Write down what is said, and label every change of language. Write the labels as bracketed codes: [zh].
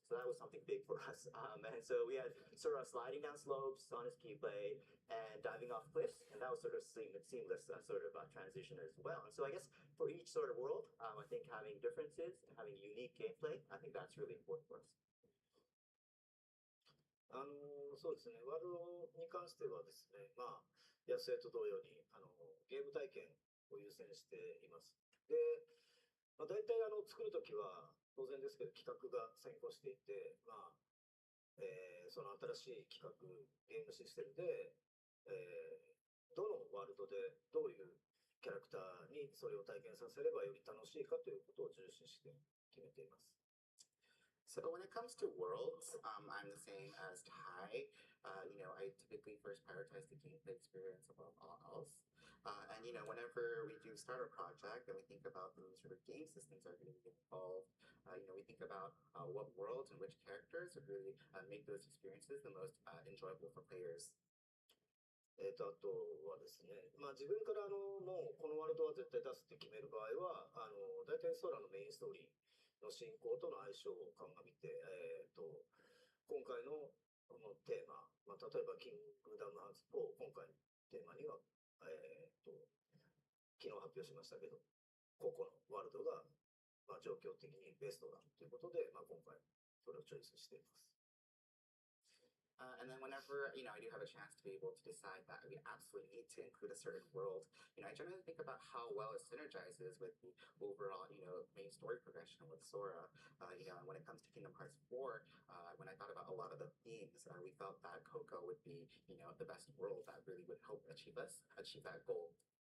[en] So that was something big for us. And so we had Sora sliding down slopes on his keyblade and diving off cliffs. And that was sort of seamless sort of transition as well. And so I guess for each sort of world, I think having differences and having unique gameplay, I think that's really important for us. [ja] そうですね、ワールドに関してはですね、野生と同様にゲーム体験を優先しています。で、大体作るときは当然ですけど企画が先行していて、その新しい企画、ゲームシステムで、どのワールドでどういうキャラクターにそれを体験させればより楽しいかということを重視して決めています。 [en] So when it comes to worlds, I'm the same as Ty. I typically first prioritize the gameplay experience above all else. And whenever we do start a project and we think about the sort of game systems that are going to be involved, we think about what worlds and which characters would really make those experiences the most enjoyable for players. [ja] あとはですね、自分からもうこのワールドは絶対出すって決める場合は、大体空のメインストーリーの進行との相性を鑑みて、今回のこのテーマ、例えばキングダムハーツ4、今回のテーマには、昨日発表しましたけど、個々のワールドが、状況的にベストだということで、今回それをチョイスしています。 [en] And then whenever, I do have a chance to be able to decide that we absolutely need to include a certain world, I generally think about how well it synergizes with the overall, main story progression with Sora. And when it comes to Kingdom Hearts 4, when I thought about a lot of the themes, we felt that Coco would be, the best world that really would help achieve that goal.